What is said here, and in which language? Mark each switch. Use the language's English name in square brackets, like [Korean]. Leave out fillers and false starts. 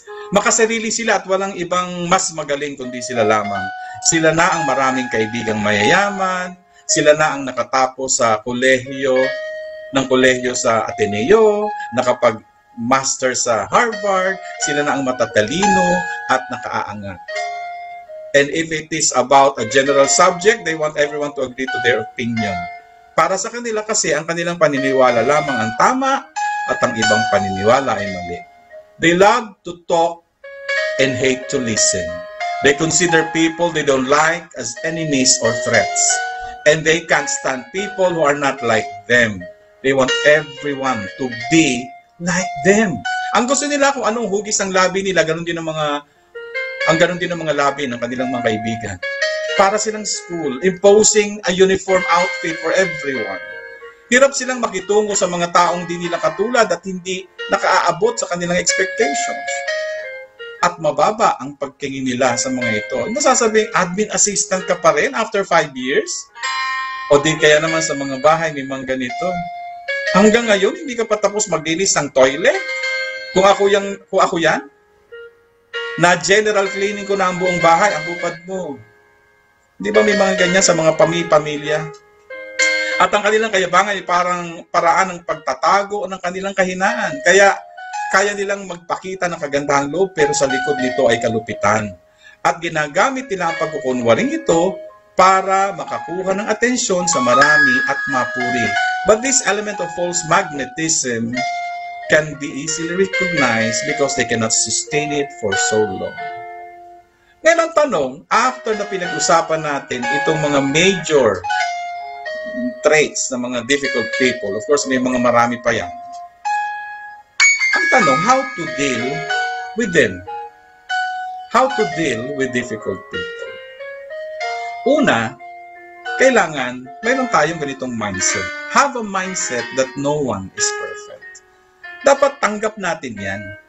[Filipino] Makasarili sila at walang ibang mas magaling kundi sila lamang. Sila na ang maraming kaibigang mayayaman, sila na ang nakatapos sa kolehiyo sa Ateneo, nakapag-master sa Harvard, sila na ang matatalino at nakaaangat. [English] And if it is about a general subject, they want everyone to agree to their opinion. [Filipino] Para sa kanila kasi, ang kanilang paniniwala lamang ang tama at ang ibang paniniwala ay mali. [English] They love to talk and hate to listen. They consider people they don't like as enemies or threats. And they can't stand people who are not like them. They want everyone to be like them. [Filipino] Ang gusto nila kung anong hugis ng labi nila, ganun din ang mga labi ng kanilang mga kaibigan. Para silang [English] school, imposing a uniform outfit for everyone. [Filipino] Hirap silang makitungo sa mga taong di nila katulad at hindi nakaaabot sa kanilang expectations. At mababa ang pagkingin nila sa mga ito. Masasabing, admin assistant ka pa rin [English] after 5 years? [Filipino] O di kaya naman sa mga bahay may mga ganito. Hanggang ngayon, hindi ka pa tapos maglinis ng toilet? Kung ako yan, na general cleaning ko na ang buong bahay, ang bupad mo. Di ba may mga ganyan sa mga pamilya? At ang kanilang kayabangan ay parang paraan ng pagtatago ng kanilang kahinaan. Kaya kaya nilang magpakita ng kagandahang loob pero sa likod nito ay kalupitan. At ginagamit nila ang pagkukunwaring ito para makakuha ng atensyon sa marami at mapuri. [English] But this element of false magnetism can be easily recognized because they cannot sustain it for so long. [Filipino] Ngayon ang tanong, after na pinag-usapan natin itong mga major traits ng mga difficult people, [English] of course [Filipino] may mga marami pa yan. Ang tanong, [English] how to deal with them? How to deal with difficult people? [Filipino] Una, kailangan mayroon tayong ganitong mindset. [English] Have a mindset that no one is perfect. [Filipino] Dapat tanggap natin yan.